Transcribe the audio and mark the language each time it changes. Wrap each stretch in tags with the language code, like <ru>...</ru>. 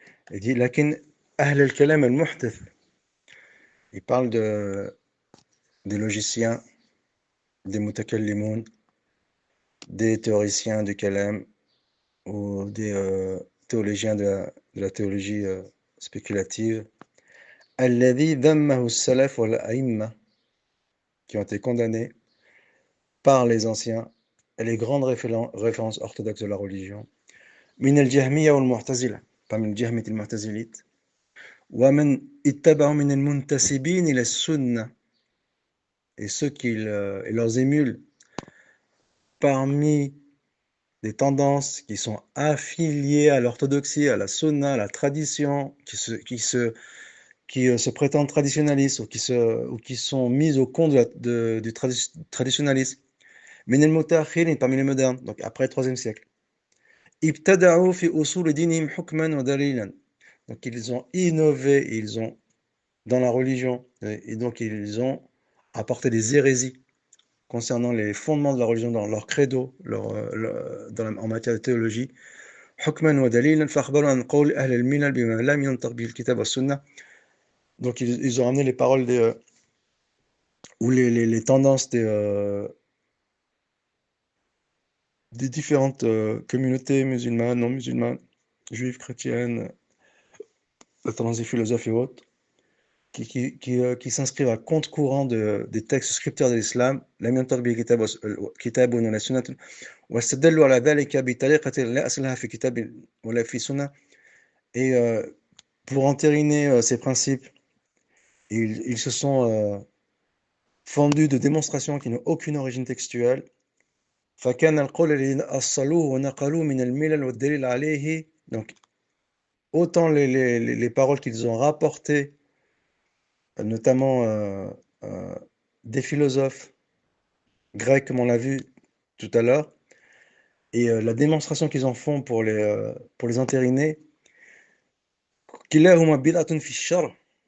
<fr>Il dit</fr> <ar>لكن أهل الكلام المحدث.</ar> <fr>Il parle des logiciens, des mutakallimun, des théoriciens du kalam ou des théologiens de la théologie spéculative.</fr> <ar>الذي ذمه السلف والأئمة,</ar> <fr>qui ont été condamnés par les anciens et les grandes références orthodoxes de la religion.</fr> <ar>من الجهمية والمعتزلة,</ar> <fr>parmi les jahmites et les mu'tazilites.</fr> <ar>ومن اتبعوا من المنتسبين إلى السنة,</ar> <fr>et ceux qui et leurs émules parmi des tendances qui sont affiliées à l'orthodoxie, à la sunna, à la tradition, qui se prétendent traditionnalistes ou qui sont mises au compte du traditionnalisme.</fr> <ar>من المتأخرين,</ar> <fr>parmi les modernes, donc après le 3e siècle.</fr> <ar>ابتدعوا في أصول دينهم حكما ودليلا.</ar> <fr>Donc ils ont innové, ils ont dans la religion, et donc ils ont apporté des hérésies concernant les fondements de la religion, dans leur credo, en matière de théologie.</fr> <ar>حكما ودليلا فأخبروا عن قول أهل الملل بما لم ينطق به الكتاب والسنة.</ar> <fr>Donc ils ont ramené les paroles ou les tendances des différentes communautés musulmanes, non musulmanes, juives, chrétiennes, la tendance des philosophes et autres, qui s'inscrivent à contre-courant des textes scripteurs de l'islam,</fr> <ar>لم ينطق به كتاب ولا سنة واستدلوا على ذلك بطريقة لا أصلها في كتاب ولا في سنة.</ar> <fr>Et pour entériner ces principes, ils se sont fendus de démonstrations qui n'ont aucune origine textuelle.</fr> <ar>فكان القول الذين أصلوه ونقلوه من الملل والدليل عليه.</ar> <fr>Donc, autant les paroles qu'ils ont rapportées, notamment des philosophes grecs, comme on l'a vu tout à l'heure, et la démonstration qu'ils en font pour les entériner,</fr> <ar>كلاهما بدعة في الشرع.</ar>